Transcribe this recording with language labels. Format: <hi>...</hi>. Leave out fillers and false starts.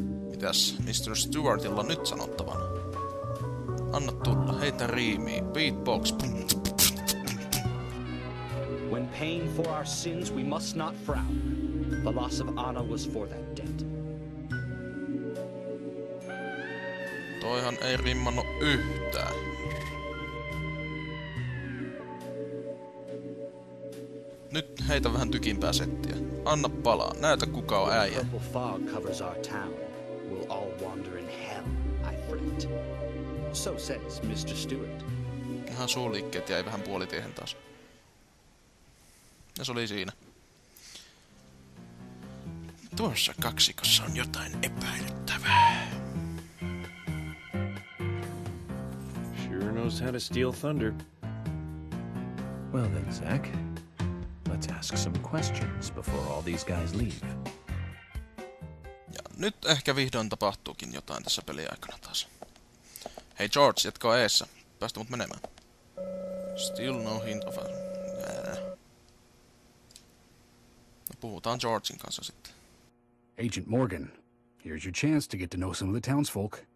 <fi>Mitäs Mr. Stewartilla nyt sanottavana? Anna tulla, heitä riimiä, beatbox.</fi> <en>When paying for our sins, we must not frown. The loss of Anna was for that debt.</en> <fi>Toihan ei rimmannu yhtään. Nyt heitä vähän tykimpää settiä. Anna palaa, näytä kuka on äijä.</fi> <en>Purple fog covers our town. We'll all wander in hell, I fret. So says Mr. Stewart.</en> <fi>Ihan suuliikkeet jäi vähän puolitiehen taas. Ja se oli siinä. Tuossa kaksikossa on jotain epäilyttävää.</fi> <en>Sure knows how to steal thunder. Well then, Zach, let's ask some questions before all these guys leave.</en> <fi>Ja nyt ehkä vihdoin tapahtuukin jotain tässä peliaikana taas. Hei George, jatkaa eessä. Päästä mut menemään.</fi> <en>Still no hint of a...</en> <fi>No, puhutaan Georgein kanssa sitten.</fi> <en>Agent Morgan, here's your chance to get to know some of the townsfolk.</en>